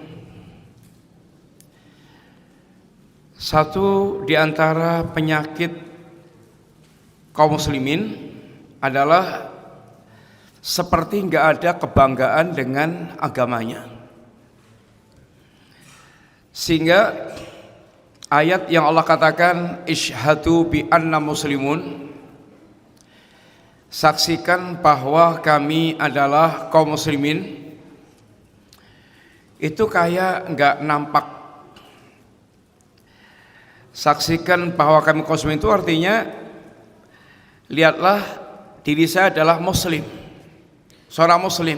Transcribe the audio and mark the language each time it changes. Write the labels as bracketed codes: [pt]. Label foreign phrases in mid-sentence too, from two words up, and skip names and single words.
[id] Satu di antara penyakit kaum muslimin adalah seperti enggak ada kebanggaan dengan agamanya. Sehingga ayat yang Allah katakan [ar] اشهدوا بأنا مسلمون, [id] saksikan bahwa kami adalah kaum muslimin, itu kayak enggak nampak. Saksikan bahwa kami kaum muslimin itu artinya, lihatlah diri saya adalah muslim, seorang muslim.